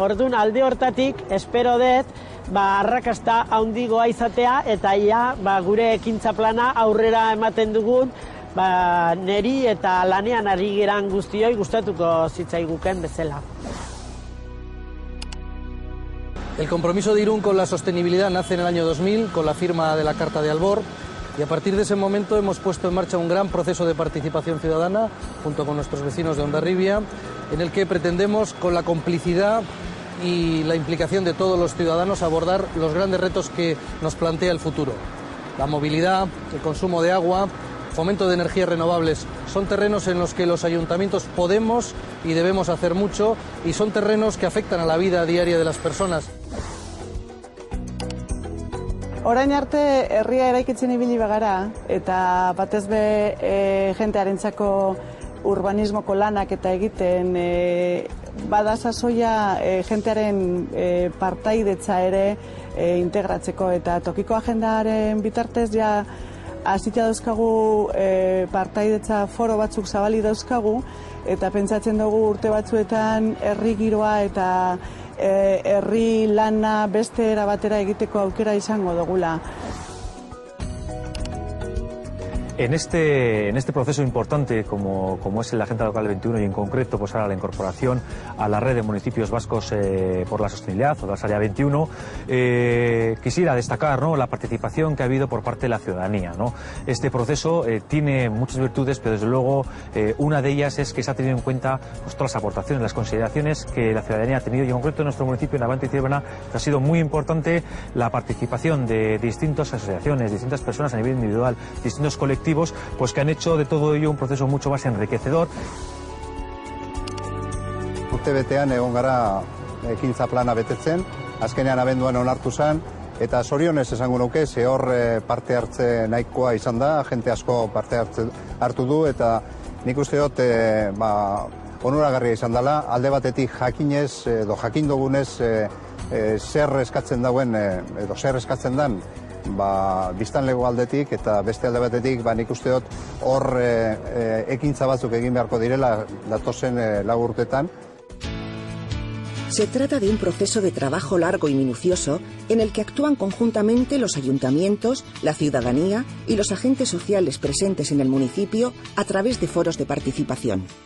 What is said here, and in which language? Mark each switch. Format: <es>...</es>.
<eu>Ordun alde hortatik espero dut arrakasta handigoa izatea eta gure ekintza plana aurrera ematen dugun neri eta lanean ari geran guztioi gustatuko zitzaiguken bezala.</eu> <es>El compromiso de Irún con la sostenibilidad nace en el año 2000 con la firma de la Carta de Albor, y a partir de ese momento hemos puesto en marcha un gran proceso de participación ciudadana junto con nuestros vecinos de Hondarribia, en el que pretendemos, con la complicidad y la implicación de todos los ciudadanos, abordar los grandes retos que nos plantea el futuro. La movilidad, el consumo de agua, fomento de energías renovables, son terrenos en los que los ayuntamientos podemos y debemos hacer mucho, y son terrenos que afectan a la vida diaria de las personas.</es> <eu>Orain arte herria eraikitzen ibili bagara, eta batez be jentearentzako urbanismoko lanak eta egiten bada sasoia jentearen partaidetza ere integratzeko, eta tokiko agendaren bitartez hasita dauzkagu partaidetza foro batzuk zabali dauzkagu, eta pentsatzen dugu urte batzuetan herri giroa eta herri lana beste era batera egiteko aukera izango dugula.</eu> <es>En este proceso importante como es la Agenda Local 21 y en concreto pues ahora la incorporación a la red de municipios vascos por la sostenibilidad, Udalsarea 21, quisiera destacar, ¿no?, la participación que ha habido por parte de la ciudadanía, ¿no? Este proceso tiene muchas virtudes, pero desde luego una de ellas es que se ha tenido en cuenta pues, todas las aportaciones, las consideraciones que la ciudadanía ha tenido, y en concreto en nuestro municipio, en Navante y Ciervena, ha sido muy importante la participación de distintas asociaciones, distintas personas a nivel individual, distintos colectivos, pues que han hecho de todo ello un proceso mucho más enriquecedor.</es> <eu>Urtebetean egon gara ekintza plana betetzen, azkenean abenduan onartu zen, eta zorionez esango nuke, ze hor parte hartze nahikoa izan da, jente asko parte hartu du, eta nik uste dut onuragarria izan dela, alde batetik jakinez edo jakin dugunez zer eskatzen dauen, edo zer eskatzen den, biztanlego aldetik eta beste alde batetik, nik uste dut hor ekintza batzuk egin beharko direla datozen 4 urtetan.</eu> <es>Se trata de un proceso de trabajo largo y minucioso en el que actúan conjuntamente los ayuntamientos, la ciudadanía y los agentes sociales presentes en el municipio a través de foros de participación.</es>